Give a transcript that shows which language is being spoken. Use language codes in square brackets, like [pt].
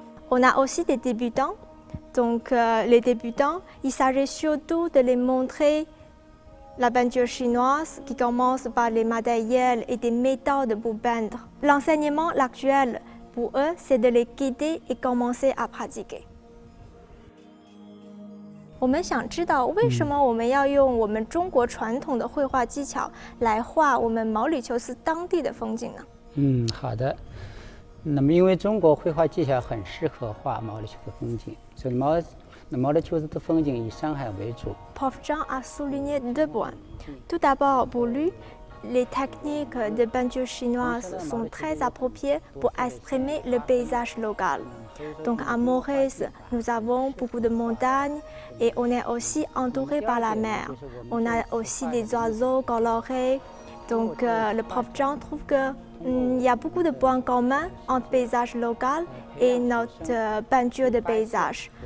[fr] On a aussi des débutants. Donc les débutants, il s'agit surtout de les montrer la peinture chinoise qui commence par les matériels et des méthodes pour peindre. L'enseignement actuel pour eux, c'est de les guider et commencer à pratiquer. [zh] 我们想知道为什么我们要用我们中国传统的绘画技巧来画我们毛里求斯当地的风景呢？好的。那么因为中国绘画技巧很适合画毛里求斯风景，所以毛里求斯的风景以山海为主。 [fr] Prof Zhang a souligné deux points. Tout d'abord, pour lui, les techniques de peinture chinoise sont très appropriées pour exprimer le paysage local. Donc à Maurice, nous avons beaucoup de montagnes et on est aussi entouré par la mer. On a aussi des oiseaux colorés. Donc le prof Zhang trouve qu'il y a beaucoup de points communs entre paysage local et notre peinture de paysage.